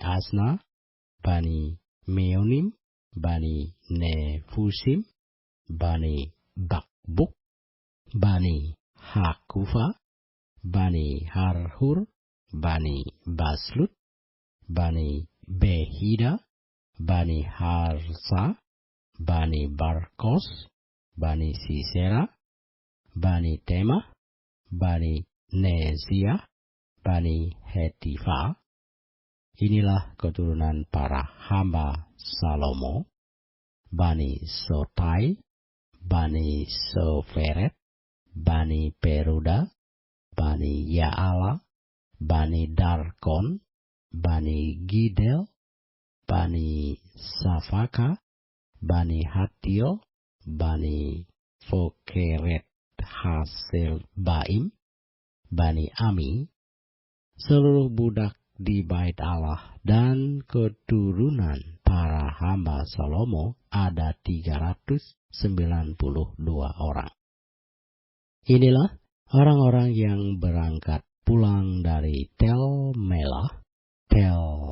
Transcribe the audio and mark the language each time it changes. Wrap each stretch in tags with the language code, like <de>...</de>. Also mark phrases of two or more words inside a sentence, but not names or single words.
<id>Asna, Bani Meonim, Bani Nefusim, Bani Bakbuk, Bani Hakufa, Bani Harhur, Bani Baslut, Bani Behida, Bani Harsa, Bani Barkos, Bani Sisera, Bani Temah, Bani Neziah, Bani Hetifa. Inilah keturunan para hamba Salomo, Bani Sotai, Bani Soferet, Bani Peruda, Bani Yaala, Bani Darkon, Bani Gidel, Bani Safaka, Bani Hatio, Bani Fokeret Hasil Baim, Bani Ami, seluruh budak di bait Allah dan keturunan para hamba Salomo ada 392 orang. Inilah orang-orang yang berangkat pulang dari Tel Melah, Tel</id>